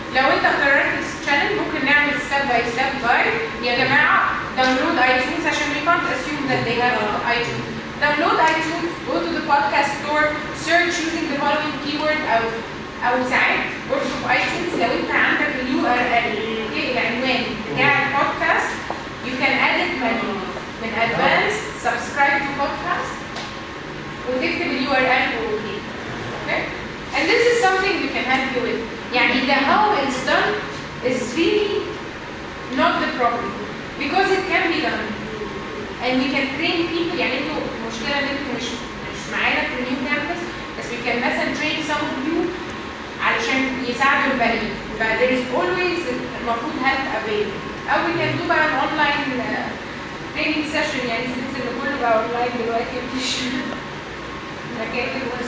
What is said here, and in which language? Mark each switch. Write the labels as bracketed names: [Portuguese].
[Arabic] لو انت قررت الشانل ممكن نعمل ستيب باي ستيب جايد. يا جماعه داونلود ايتونز عشان [English] we can't assume that they have iTunes. Download iTunes, go to the podcast store, search using the following keyword [Arabic] او ساعات برضه في iTunes لو انت عندك [English] URL [Arabic] العنوان بتاع البودكاست [English] you can add it manually من advanced subscribe to podcast وتكتب URL okay. Okay? And this is something we can help you with. يعني the how it's done is really not the problem because it can be done and we can train people. [Arabic] يعني انتوا المشكله ان انتوا مش معانا في النيو كامبس بس we can مثلا [English] train some of you [Arabic] علشان يساعدوا الباقيين. [English] ف there is always المفروض help available. او we can do بقى an online training session يعني since اللي كله بقى online [Arabic] دلوقتي مفيش مكاتب